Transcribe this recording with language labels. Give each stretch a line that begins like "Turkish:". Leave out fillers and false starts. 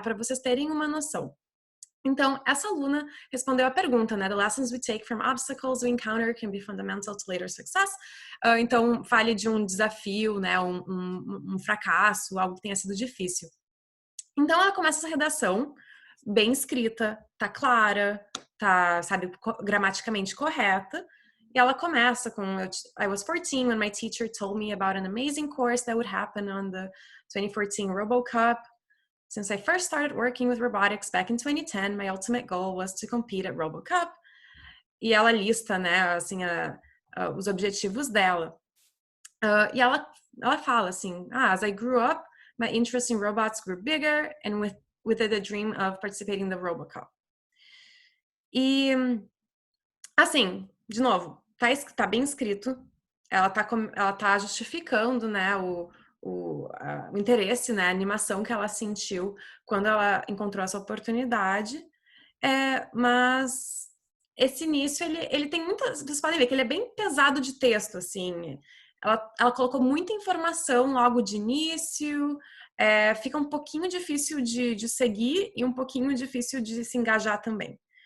Portuguese: Para vocês terem uma noção. Então, essa aluna respondeu a pergunta, né?
English: The lessons we take from obstacles we encounter can be fundamental to later success.
Portuguese: Então, fale de um desafio, né? Um fracasso, algo que tenha sido difícil. Então, ela começa essa redação bem escrita, tá clara, tá, sabe, gramaticamente correta. E ela começa com,
English: I was 14 when my teacher told me about an amazing course that would happen on the 2014 RoboCup. Since I first started working with robotics back in 2010, my ultimate goal was to compete at RoboCup.
Portuguese: E ela lista, né, assim, os objetivos dela. E ela fala assim,
English: as I grew up, my interest in robots grew bigger, and with it the dream of participating in the RoboCup.
Portuguese: E, assim, de novo, tá bem escrito, ela tá justificando, né, o interesse, né, a animação que ela sentiu quando ela encontrou essa oportunidade, mas esse início, ele tem muitas, vocês podem ver que ele é bem pesado de texto, assim, ela colocou muita informação logo de início, fica um pouquinho difícil de seguir e um pouquinho difícil de se engajar também.